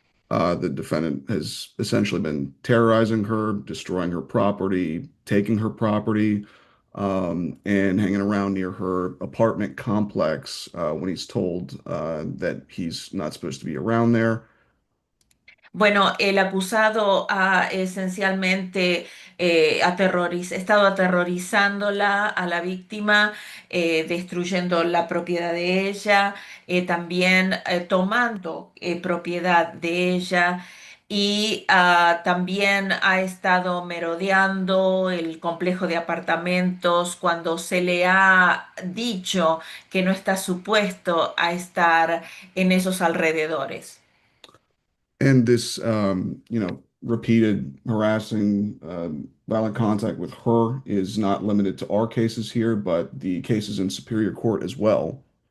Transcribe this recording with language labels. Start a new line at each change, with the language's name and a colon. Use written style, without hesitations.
English: The defendant has essentially been terrorizing her, destroying her property, taking her property, and hanging around near her apartment complex when he's told that he's not supposed to be around there.
Spanish: Bueno, el acusado ha esencialmente estado aterrorizándola a la víctima, destruyendo la propiedad de ella, también tomando propiedad de ella y también ha estado merodeando el complejo de apartamentos cuando se le ha dicho que no está supuesto a estar en esos alrededores.
English: And this, repeated harassing, violent contact with her is not limited to our cases here, but the cases in Superior Court as well.